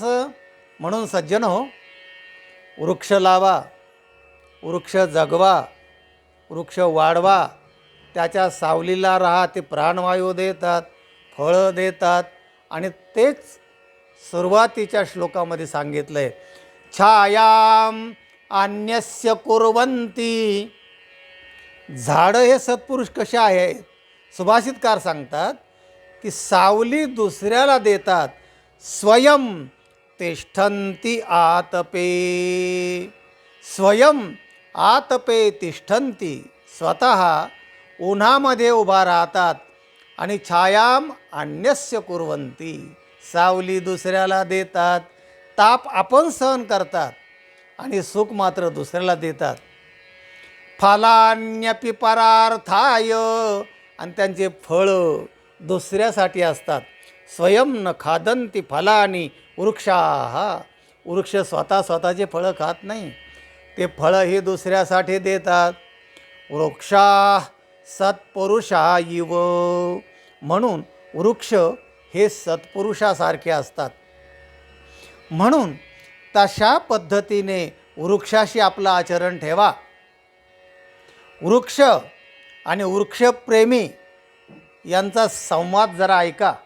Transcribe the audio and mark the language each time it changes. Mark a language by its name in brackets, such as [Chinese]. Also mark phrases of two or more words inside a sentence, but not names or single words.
[Marathi] म्हणून सज्जन हो, वृक्ष लावा, वृक्ष जगवा, वृक्ष वाढवा, त्याच्या सावलीला राहा. ते प्राणवायू देतात, फळं देतात. आणि तेच सुरुवातीच्या श्लोकामध्ये सांगितलं आहे, [Sanskrit] छायाम अन्यस्य कुर्वन्ति. [Marathi] झाडं हे सत्पुरुष कसे आहेत, सुभाषितकार सांगतात की सावली दुसऱ्याला देतात, [Sanskrit] स्वयं तिष्ठन्ति आतपे. स्वयं आतपे तिष्ठन्ति, [Marathi] स्वतः उन्हामध्ये उभा राहतात. [Sanskrit] आणि छायाम अन्यस्य कुर्वन्ति, [Marathi] सावली दुसऱ्याला देतात, ताप आपण सहन करतात आणि सुख मात्र दुसऱ्याला देतात. [Sanskrit] फलान्यपि परार्थाय, [Marathi] आणि त्यांचे फळं दुसऱ्यासाठी असतात. [Sanskrit] स्वयं न खादन्ति फलानि वृक्षाः, [Marathi] वृक्ष स्वतःचे फळं खात नाही, ते फळं ही दुसऱ्यासाठी देतात. [Sanskrit] वृक्षा सत्पुरुषा इव, [Marathi] म्हणून वृक्ष हे सत्पुरुषासारखे असतात. म्हणून तशा पद्धतीने वृक्षाशी आपलं आचरण ठेवा. वृक्ष आणि वृक्षप्रेमी यांचा संवाद जरा ऐका.